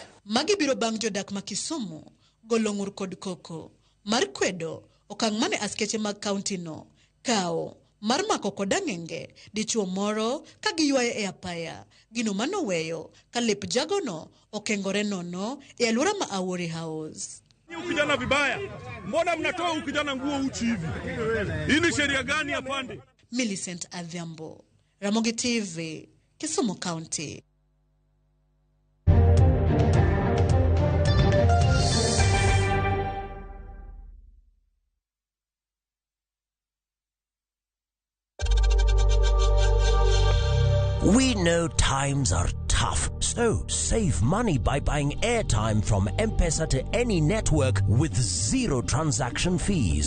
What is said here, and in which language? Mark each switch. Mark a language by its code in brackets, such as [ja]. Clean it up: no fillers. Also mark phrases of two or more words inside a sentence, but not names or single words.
[luo] Magi biro bang' jodak ma Kisumu golo ng'ur kod koko mar kwedo okang' mane askeche mag kaunti no kao mar mako kod ang'enge dichuo moro ka giywaye e apaya gino manoweyo ka lep jagono okengore nono e alwora ma Awori House. [sw] Ukijana vibaya, mbona mnatoa ukijana nguo uchi hivi? Hii ni sheria gani ya pande? Millicent Adhiambo, Ramogi TV, Kisumu County. [en] We know times are tough, so save money by buying airtime from M-Pesa to any network with 0 transaction fees.